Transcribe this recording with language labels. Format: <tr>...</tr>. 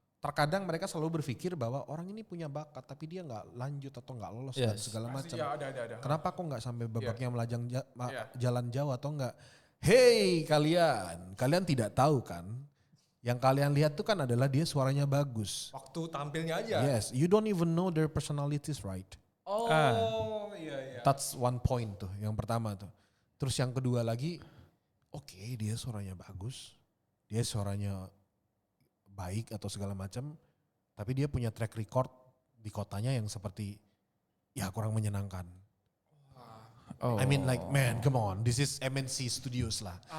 <id>Terkadang mereka selalu berpikir bahwa orang ini punya bakat tapi dia nggak lanjut atau nggak lolos dan</id> <en>Yes.</en> <id>segala Pasti ya ada. Kenapa kok nggak sampai babaknya melajang Iya. jalan jauh atau enggak? Hey kalian tidak tahu kan? Yang kalian lihat tuh kan adalah dia suaranya bagus. Waktu tampilnya aja.</id> <en>Yes, you don't even know their personalities, right?</en> <id>Oh, iya.</id> <en>That's one point</en> <id>tuh, yang pertama tuh. Terus yang kedua lagi, oke, dia suaranya bagus, dia suaranya baik atau segala macam, tapi dia punya track record di kotanya yang seperti ya kurang menyenangkan. Oh.</id> <en>I mean like man, come on, this is MNC Studios lah.</en>